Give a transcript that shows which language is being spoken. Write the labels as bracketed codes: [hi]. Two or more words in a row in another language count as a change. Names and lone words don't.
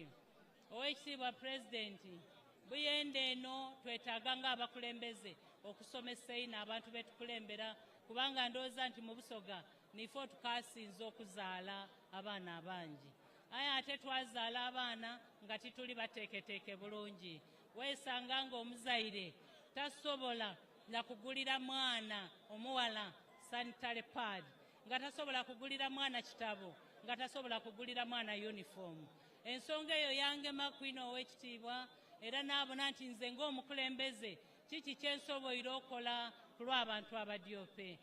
[xog] Oweekitiibwa Pulezidenti, Buyende eno twetaaga ng'abakulembeze okusomesa ino abantu betukulembera kubanga ndowooza nti mu Busoga nifo tukasinze okuzaala abaana abangi. Aye ate twazaala abaana nga tituli bateeketeeke bulungi. Weesanga ng'omuzaire tasobola na kugulira mwana omuwala [en] sanitary pad, [xog] nga tasobola kugulira mwana kitabo, nga tasobola kugulira mwana uniform. Ensonga eyo yangema kwino Oweekitiibwa era naabona nti nze ng'omukulembeze kiki kyensoboire okola ku lw'abantu abadyope.